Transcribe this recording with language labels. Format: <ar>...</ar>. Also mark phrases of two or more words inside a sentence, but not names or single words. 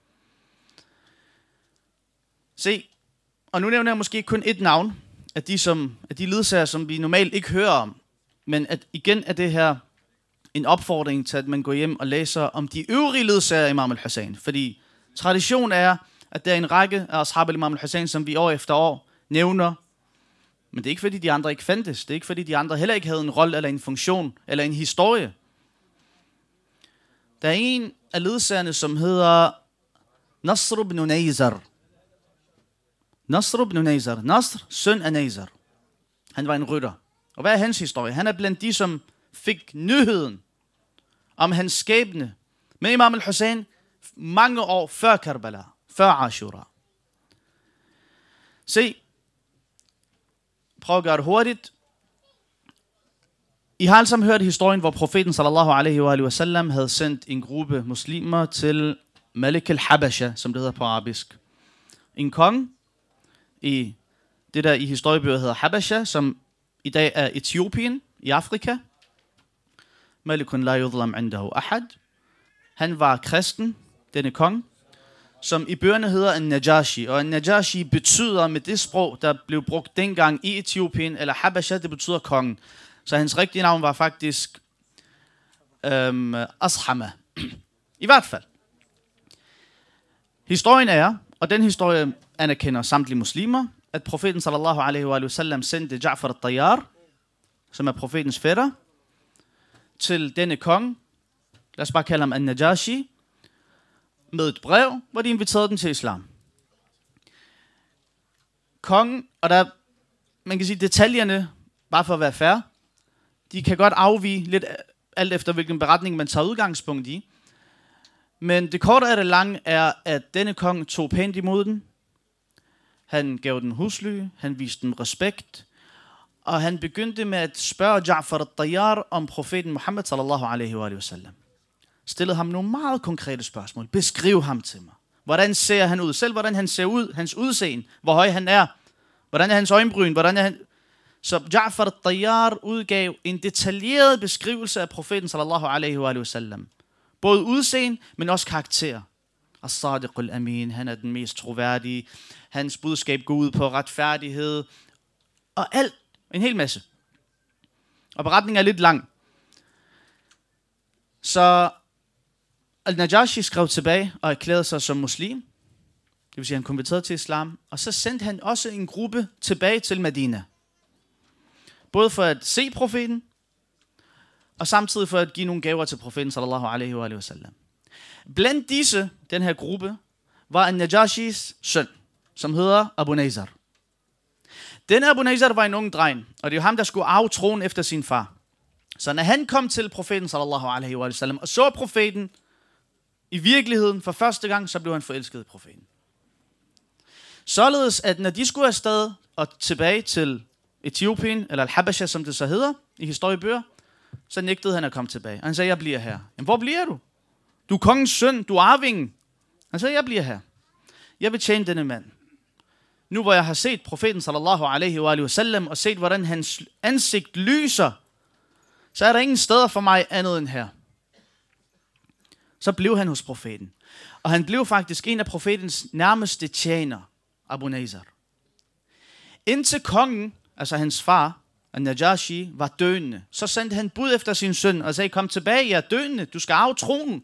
<da>Se, og nu nævner jeg måske kun et navn af de ledsager, som vi normalt ikke hører om. Men at igen er det her en opfordring til, at man går hjem og læser om de øvrige ledsager af Imam al-Hussein. Fordi tradition er, at der er en række af</da> <ar>أصحاب الإمام الحسين,</ar> <da>som vi år efter år nævner. Men det er ikke fordi de andre ikke fandtes. Det er ikke fordi de andre heller ikke havde en rolle eller en funktion eller en historie. Der er en af ledsagerne, som hedder Nasr ibn Nayzar. Nasr ibn Nayzar. Nasr, søn af Nayzar. Han var en rytter. Og hvad er hans historie? Han er blandt de, som fik nyheden om hans skæbne med Imam al-Hussein mange år før Karbala, før Ashura. Se, prøv at gøre det hurtigt. I har alle sammen hørt historien, hvor profeten</da> <ar>صلى الله عليه وسلم</ar> <da>havde sendt en gruppe muslimer til</da> <ar>ملك الحبشة,</ar> <da>som det hedder på arabisk. En konge i det der i historiebøger hedder Habasha, som i dag er Etiopien i Afrika.</da> <ar>ملك لا يظلم عنده أحد.</ar> <da>Han var kristen, denne konge, som i bøgerne hedder en Najashi. Og en Najashi betyder med det sprog, der blev brugt dengang i Etiopien, eller Habasha, det betyder kongen. Så hans rigtige navn var faktisk Ashama. I hvert fald. Historien er, og den historie anerkender samtlige muslimer, at profeten</da> <ar>صلى الله عليه وسلم</ar> <da>sendte Ja'far al-Tayyar, som er profetens fætter, til denne konge, lad os bare kalde ham An-Najashi, med et brev, hvor de inviterede dem til islam. Kongen, og der, man kan sige detaljerne, bare for at være fair, de kan godt afvige lidt alt efter hvilken beretning man tager udgangspunkt i. Men det korte af det lange er, at denne konge tog pænt imod den. Han gav den husly, han viste dem respekt, og han begyndte med at spørge Ja'far al-Tayyar om profeten Muhammad</da> <ar>صلى الله عليه وسلم.</ar> <da>Stillede ham nogle meget konkrete spørgsmål. Beskriv ham til mig. Hvordan ser han ud? Selv hvordan han ser ud, hans udseende, hvor høj han er, hvordan er hans øjenbryn, hvordan er han... Så Ja'far al-Tayyar udgav en detaljeret beskrivelse af profeten</da> <ar>صلى الله عليه وسلم.</ar> <da>Både udseende, men også karakter.</da> <ar>الصادق الأمين,</ar> <da>han er den mest troværdige. Hans budskab går ud på retfærdighed. Og alt, en hel masse. Og beretningen er lidt lang. Så Al-Najashi skrev tilbage og erklærede sig som muslim. Det vil sige, han konverterede til islam. Og så sendte han også en gruppe tilbage til Medina. Både for at se profeten, og samtidig for at give nogle gaver til profeten</da> <ar>صلى الله عليه وسلم.</ar> <da>Blandt disse, den her gruppe, var An-Najashis søn, som hedder Abu Nazar. Denne Abu Nazar var en ung dreng, og det er ham, der skulle arve tronen efter sin far. Så når han kom til profeten</da> <ar>صلى الله عليه وسلم,</ar> <da>og så profeten i virkeligheden for første gang, så blev han forelsket i profeten. Således, at når de skulle afsted og tilbage til Etiopien, eller Al-Habasha, som det så hedder i historiebøger, så nægtede han at komme tilbage. Og han sagde, jeg bliver her. Jamen, hvor bliver du? Du er kongens søn, du er arvingen. Han sagde, jeg bliver her. Jeg vil tjene denne mand. Nu hvor jeg har set profeten</da> <ar>صلى الله عليه وسلم,</ar> <da>og set hvordan hans ansigt lyser, så er der ingen steder for mig andet end her. Så blev han hos profeten. Og han blev faktisk en af profetens nærmeste tjener, Abu Nazar. Indtil kongen, altså hans far, An-Najashi, var døende, så sendte han bud efter sin søn og sagde, kom tilbage, jeg er døende, du skal arve tronen.</da>